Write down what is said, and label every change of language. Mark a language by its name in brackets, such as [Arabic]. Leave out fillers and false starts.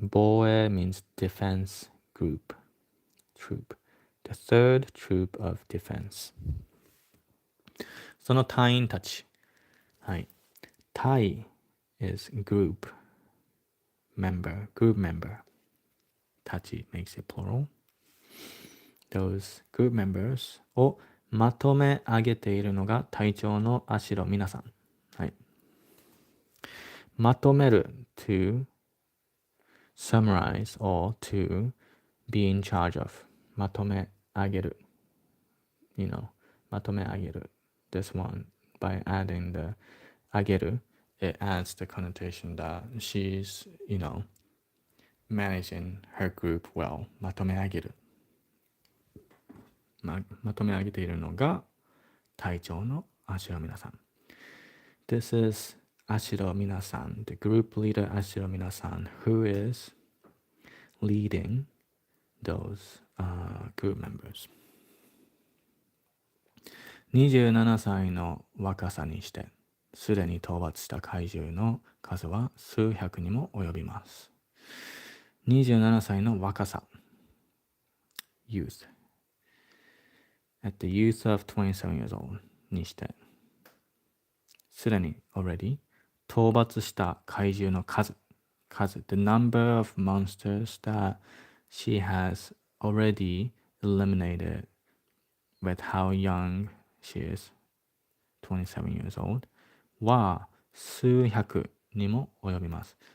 [English] 防衛 means defense group, troop. The 3rd troop of defense. [Japanese] その隊員たち。はい。 [English] 隊 is group member. たち makes it plural. Those group members [Japanese] をまとめ上げているのが隊長の足路皆さん。はい。 [English] まとめる to summarize or to be in charge of. [Japanese] まとめ上げる.まとめ上げる. [English] This one, by adding the 上げる, it adds the connotation that she's, managing her group well [Japanese] まとめ上げる、まとめ上げているのが隊長のashiro minasan. [English] This is ashiro minasan, the group leader ashiro minasan, who is leading those group members. [Japanese] 27歳の若さにしてすでに討伐した怪獣の数は数百にも及びます。 27歳の若さ [English] youth at the youth of 27 years old [Japanese] にしてすでに [English] already [Japanese] 討伐した怪獣の数 [English] the number of monsters that she has already eliminated with how young she is 27 years old [Japanese] は数百にも及びます。